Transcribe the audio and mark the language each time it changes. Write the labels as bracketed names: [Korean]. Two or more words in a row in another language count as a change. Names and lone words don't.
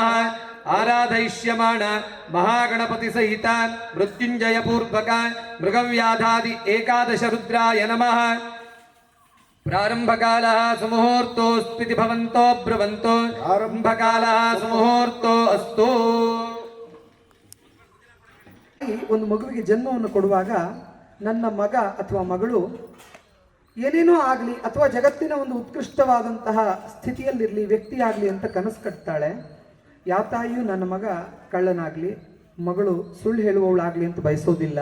[Sanskrit] आराधयिष्यमाण महागणपति सहित मृत्युंजय पूर्वक मृगव्याधादि एकादश रुद्राय नमः। प्रारंभकालः सुमुहूर्तोऽस्ति भवन्तो ब्रुवन्तो प्रारंभकालः सुमुहूर्तो अस्तु। [Kannada] ಒಂದು ಮಗುವಿಗೆ ಜನ್ಮವನ್ನು ಕೊಡುವಾಗ ನನ್ನ ಮಗ ಅಥವಾ ಮಗಳು ಏನೇನೋ ಆಗಲಿ ಅಥವಾ ಜಗತ್ತಿನ ಒಂದು ಉತ್ಕೃಷ್ಟವಾದಂತಹ ಸ್ಥಿತಿಯಲ್ಲಿರಲಿ ವ್ಯಕ್ತಿಯಾಗಲಿ ಅಂತ ಕನಸು ಕಟ್ತಾಳೆ. ಯಾವ ತಾಯಿಯೂ ನನ್ನ ಮಗ ಕಳ್ಳನಾಗಲಿ ಮಗಳು ಸುಳ್ಳು ಹೇಳುವವಳಾಗಲಿ ಅಂತ ಬಯಸೋದಿಲ್ಲ.